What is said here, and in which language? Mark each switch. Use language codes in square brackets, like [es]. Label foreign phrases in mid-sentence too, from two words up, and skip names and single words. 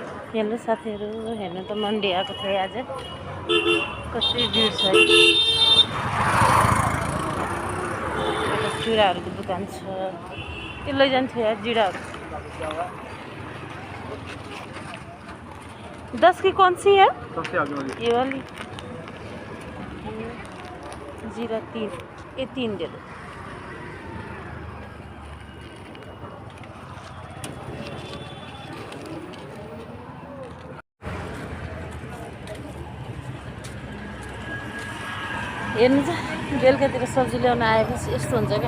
[ne] हेलो साथीहरू, हेर्नु त मन्डी आएको थिएँ आज। कति भिड छ। एउटा चुराहरूको दुकान छ, त्यो लैजान्थ्यो यार जिराहरू। [hi] 10 की कौन सी है? सबसे आगे वाली, ये वाली। जीरा 3, ये 3 दे दो। [ne] हेर्नु चाहिँ बेलुकातिर सब्जी ल्याउन आएपछि यस्तो हुन्छ क्या।